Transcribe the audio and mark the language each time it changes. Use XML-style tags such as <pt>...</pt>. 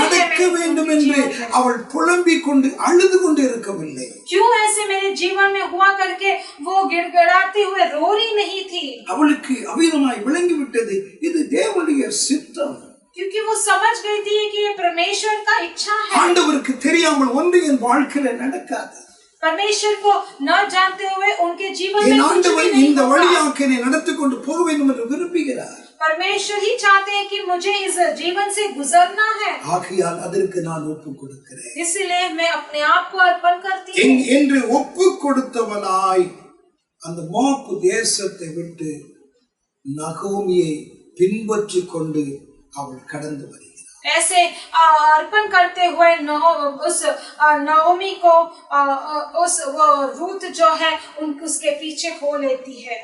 <ta>நடக்க வேண்டும் என்று அவள் புலம்பிக் கொண்டு அழுது கொண்டு இருக்கவில்லை.</ta> <hi>क्यों ऐसे मेरे जीवन में हुआ करके वो गिड़गिड़ाते हुए रो रही नहीं थी?</hi> <ta>அவளுக்கு அவிதமாய் விளங்கிவிட்டது இது தேவனுடைய சித்தம்.</ta> <hi>क्योंकि वो समझ गई थी कि ये परमेश्वर का इच्छा है।</hi> <ta>ஆண்டவருக்கு தெரியாமல் ஒன்று என் வாழ்க்கையில நடக்காது.</ta> <hi>परमेश्वर को न जानते हुए उनके जीवन में कुछ भी नहीं</hi> <ta>இந்த</ta> <hi>होगा।</hi> <ta>வழியாக என்னை நடத்தி கொண்டு போக வேண்டும் என்று விரும்புகிறார்.</ta> <hi>परमेश्वर ही चाहते हैं कि मुझे इस जीवन से गुजरना है।</hi> <ta>ஆகையால் அதற்கு நான் ஒப்பு கொடுக்கிறேன்.</ta> <hi>इसलिए मैं अपने आप को अर्पण करती हूँ।</hi> <ta>என்று ஒப்பு கொடுத்தவனாய் அந்த மோவாப் தேசத்தை விட்டு நகோமியை பின்பற்றி கொண்டு அவள் கடந்து வருகிறாள்.</ta> <hi>ऐसे अर्पण करते हुए उस नहोमी को वो रूथ जो है उसके पीछे हो लेती है।</hi>